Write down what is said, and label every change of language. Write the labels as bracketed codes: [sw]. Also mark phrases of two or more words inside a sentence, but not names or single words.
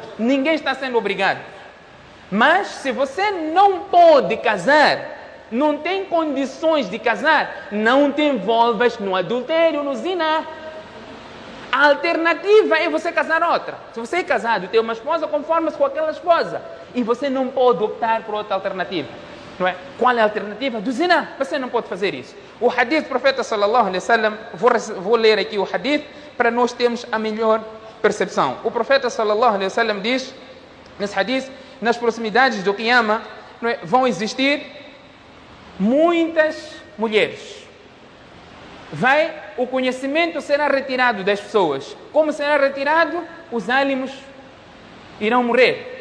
[pt] Ninguém está sendo obrigado. Mas se você não pode casar, não tem condições de casar, não te envolvas no adultério, no zina. A alternativa é você casar outra. Se você é casado, tem uma esposa, conforme-se com aquela esposa. E você não pode optar por outra alternativa. Não é? Qual é a alternativa? Do zina. Você não pode fazer isso. O hadith do profeta [ar] صلى الله عليه وسلم, [pt] vou ler aqui o hadith para nós termos a melhor percepção. O profeta [ar] صلى الله عليه وسلم [pt] diz, nesse hadith, nas proximidades do Qiyamah, não é, vão existir muitas mulheres. O conhecimento será retirado das pessoas. Como será retirado? Os ânimos irão morrer.